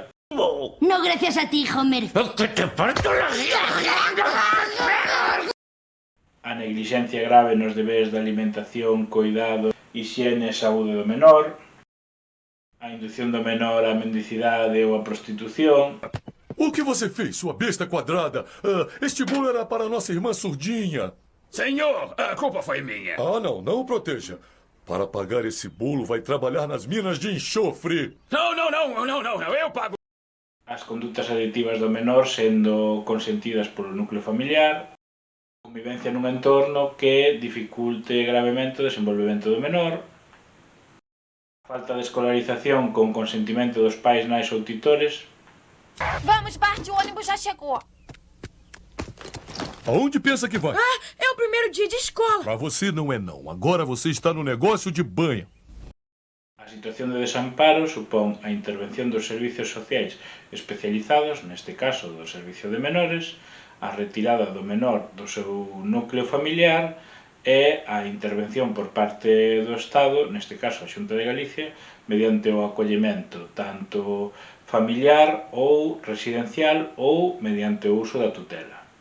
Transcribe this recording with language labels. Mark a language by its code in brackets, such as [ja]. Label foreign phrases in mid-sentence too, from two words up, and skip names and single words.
[es] No gracias a ti, Homer. ¡Que te parto las... [gl] a neglixencia grave nos deberes de alimentación, coidado, hixiene e saúde do menor, a indución do menor á mendicidade ou á prostitución, [pt] O que você fez, sua besta quadrada? Este bolo era para nossa irmã surdinha. Senhor, a culpa foi minha. Ah, não, não o proteja. Para pagar esse bolo, vai trabalhar nas minas de enxofre. Não, eu pago. [gl] as condutas aditivas do menor sendo consentidas polo núcleo familiar, convivencia nun entorno que dificulte gravemente o desenvolvemento do menor, falta de escolarización con consentimento dos pais, nais ou tutores, [pt] Vamos, Bart, o ônibus já chegou. Aonde pensa que vai? É o primeiro dia de escola. Pra você não é não. Agora você está no negócio de banha. [gl] A situación de desamparo supón a intervención dos servizos sociais especializados, neste caso do Servicio de Menores, a retirada do menor do seu núcleo familiar e a intervención por parte do Estado, neste caso a Xunta de Galicia, mediante o acollemento tanto familiar ou residencial ou mediante o uso da tutela.